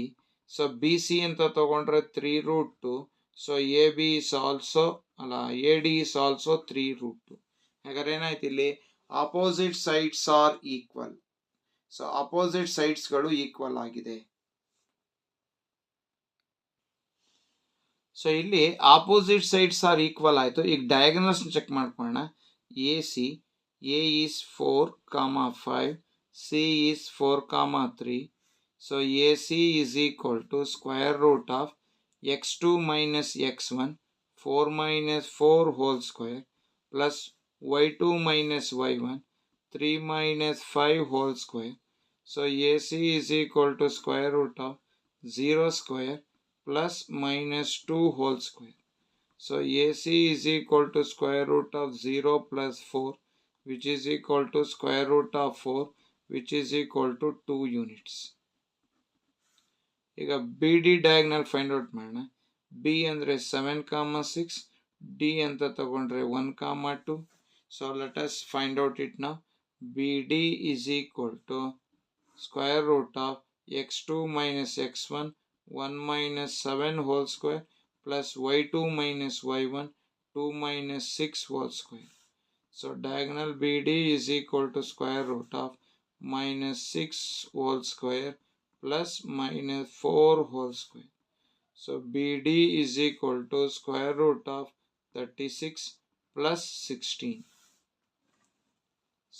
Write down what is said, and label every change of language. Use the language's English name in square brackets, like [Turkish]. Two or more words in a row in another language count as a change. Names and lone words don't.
[English] so BC [Kannada] ಅಂತ ತಗೊಂಡ್ರೆ [English] 3 root 2. so AB is also AD is also ಎ ಡಿ ಇಸ್ ಆಲ್ಸೋ 3 root 2. [Kannada] ಹಾಗಾದ್ರೆ ಏನಾಯ್ತು ಇಲ್ಲಿ? [English] opposite sides are equal. so opposite [Kannada] ಸೈಡ್ಸ್ಗಳು ಈಕ್ವಲ್ ಆಗಿದೆ. ಸೊ ಇಲ್ಲಿ [English] opposite sides are equal [Kannada] ಆಯಿತು. ಈಗ [English] diagonals check [Kannada] ಮಾಡ್ಕೊಳ್ಳೋಣ. [English] A C, A is 4, 5, C is 4, 3. so AC is equal to square root of x2 minus x1 4 minus 4 whole square plus y2 minus y1 3 minus 5 whole square. So AC is equal to square root of 0 square plus minus 2 whole square. So AC is equal to square root of 0 plus 4, which is equal to square root of 4, which is equal to 2 units. [Kannada] ಈಗ [English] BD diagonal find out [Kannada] ಮಾಡೋಣ. ಬಿ ಅಂದರೆ 7, 6, ಡಿ ಅಂತ ತಗೊಂಡ್ರೆ 1, 2. [English] So let us find out it now. BD is equal to square root of x2 minus x1 1 minus 7 whole square plus y2 minus y1 2 minus 6 whole square. So diagonal BD is equal to square root of minus 6 whole square plus minus 4 whole square. So BD is equal to square root of 36 plus 16.